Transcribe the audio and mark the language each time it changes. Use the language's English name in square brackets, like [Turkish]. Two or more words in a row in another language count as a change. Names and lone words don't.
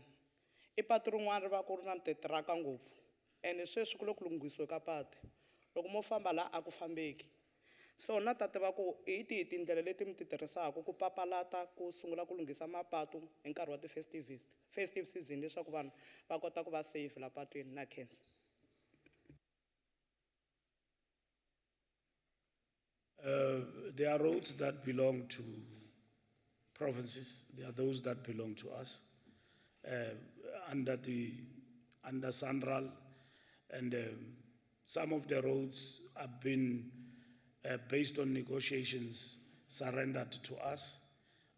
[Tsonga] I patu rin'wana ri va ku ri na titiraka ngopfu, ene sweswi ku le ku lunghisiwe ka patu. Loko mo famba laha a ku fambeki. So na ta tiva ku hi tihi tindlela leti mi ti tirhisaka ku papalata ku sungula ku lunghisa mapatu hi nkarhi wa [English] festive season [Tsonga] leswaku vanhu va kota ku va safe la patwini na khensa. [English] There are roads that belong to provinces. There are those that belong to us under SANRAL, and some of the roads have been based on negotiations surrendered to us.